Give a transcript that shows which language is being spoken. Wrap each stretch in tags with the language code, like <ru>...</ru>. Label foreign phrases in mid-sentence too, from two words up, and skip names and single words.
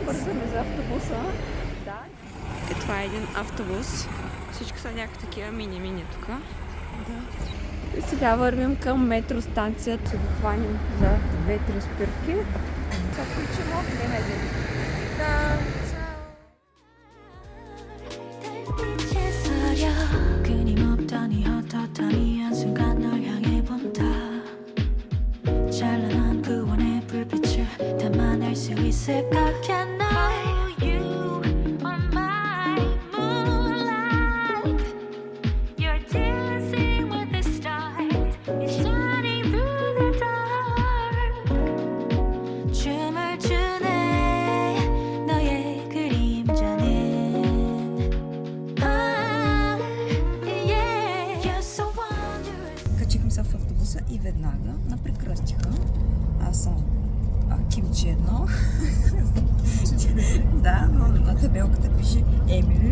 <bg>Бързаме за автобуса. Да. Това е един автобус. Всички са някакви такива мини тук. Да. И сега вървим към метростанцията. Ще го хванем за 2-3 спирки. Сега включим огнен един. Да.</bg> <ko>끊임없더니 헛헛하니 한순간 널 향해 본다 찬란한 그 원의 불빛을 담아낼 수 있을까</ko> <en>Can I You are my moonlight You're dancing with the stars You're shining through the dark</en> <ko>춤을 추네 너의 그림자는</ko> <bg>Качихме се в автобуса и веднага напрекръстиха. Аз съм Кимчи едно. Да, но на табелката пише Емили.</bg>